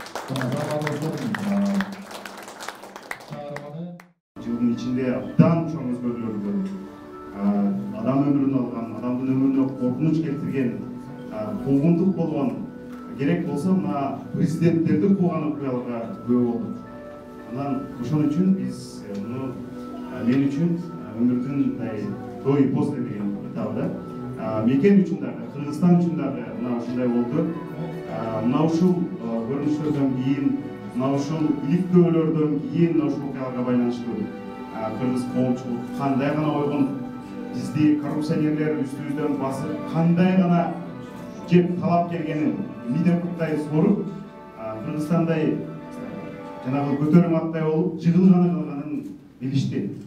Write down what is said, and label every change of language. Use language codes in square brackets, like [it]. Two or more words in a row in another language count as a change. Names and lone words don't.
[ky] Жылдын ичинде абдан чоң өзгөрүүлөр адам өмүрүн алган, адамдын өмүрүнө коркунуч келтирген, куугунтук болгон, керек болсо мына президенттерди кууган окуяларга күбө болдук. Анан ошон үчүн биз мен үчүн өмүрдүн мындай [ru] до и после [ky] деген китабы да. Мекен үчүн дагы, Кыргызстан үчүн дагы мына ушундай болду. Мына ушул көрүнүштөрдөн кийин, мына ушул иликтөөлөрдөн кийин ушул окуяларга байланыштуу кыргыз коомчулук кандай гана ойгон бизди коррупционерлер үстүбүздөн басып, кандай гана жеп талап келгенин мидемкуттай соруп, Кыргызстандай жанагы көтөрүм аттай болуп, жыгылганын билишти.